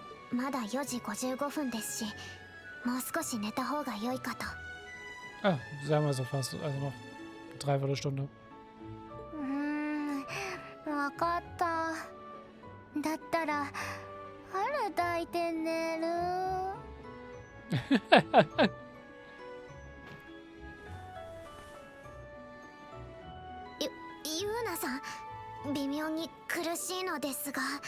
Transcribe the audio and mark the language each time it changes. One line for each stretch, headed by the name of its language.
Japanese: まだ4時55分ですし、もう少し寝た方が良いかと。
German: Ah, sagen wir so fast, also noch 3/4 Stunde.
Japanese: わかった。だったら腹抱いて寝る。ユーナさん、微妙に苦しいのですが。